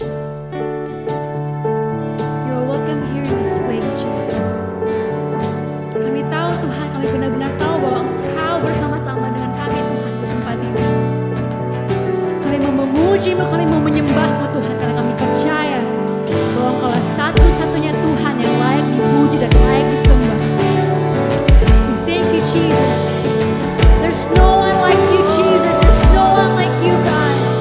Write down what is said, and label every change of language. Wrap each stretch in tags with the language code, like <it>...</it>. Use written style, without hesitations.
<en>You're welcome here in this place, Jesus.</en> <id>Kami tahu Tuhan, kami benar-benar tahu bahwa Engkau bersama-sama dengan kami Tuhan di tempat ini. Kami mau memuji-Mu, kami mau menyembah-Mu Tuhan, karena kami percaya bahwa Engkaulah satu-satunya Tuhan yang layak dipuji dan layak disembah.</id> <en>We thank you, Jesus. There's no one like you, Jesus. There's no one like you, God.</en>